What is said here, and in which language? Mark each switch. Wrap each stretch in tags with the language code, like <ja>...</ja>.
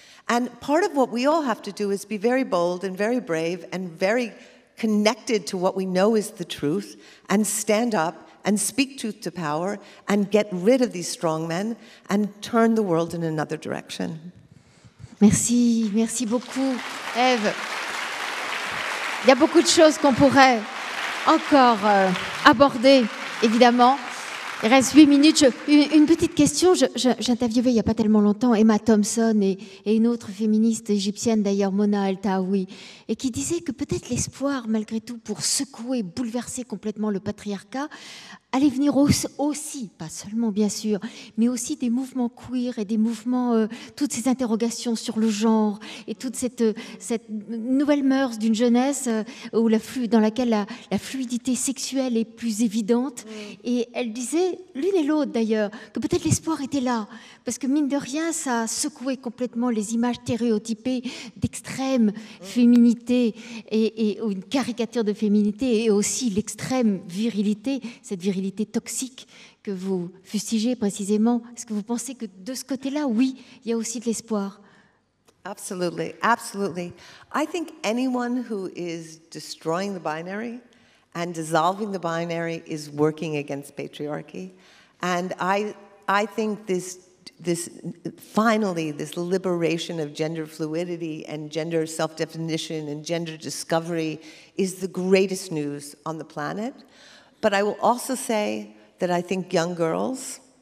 <en>And part of what we all have to do is be very bold and very brave and very connected to what we know is the truth, and stand up and speak truth to power and get rid of these strong men and turn the world in another direction.</en> <fr>Merci beaucoup, Ève. Il y a beaucoup de choses qu'on pourrait encore aborder, évidemment. Il reste 8 minutes. Une petite question. J'interviewais il n'y a pas tellement longtemps Emma Thompson et une autre féministe égyptienne, d'ailleurs, Mona Altaoui, et qui disait que peut-être l'espoir, malgré tout, pour secouer, bouleverser complètement le patriarcat, allait venir aussi, pas seulement bien sûr, mais aussi des mouvements queer et des mouvements, toutes ces interrogations sur le genre et toute cette nouvelle mœurs d'une jeunesse dans laquelle la fluidité sexuelle est plus évidente. Et elle disait, l'une et l'autre d'ailleurs, que peut-être l'espoir était là, parce que mine de rien, ça a secoué complètement les images stéréotypées d'extrême féminité et une caricature de féminité, et aussi l'extrême virilité, cette virilité toxique que vous fustigez précisément. Est-ce que vous pensez que de ce côté-là, oui, il y a aussi de l'espoir?</fr> <en>Absolutely, absolutely. I think anyone who is destroying the binary and dissolving the binary is working against patriarchy. And I think this finally, this liberation of gender fluidity and gender self-definition and gender discovery is the greatest news on the planet. But I will also say that I think young girls</en>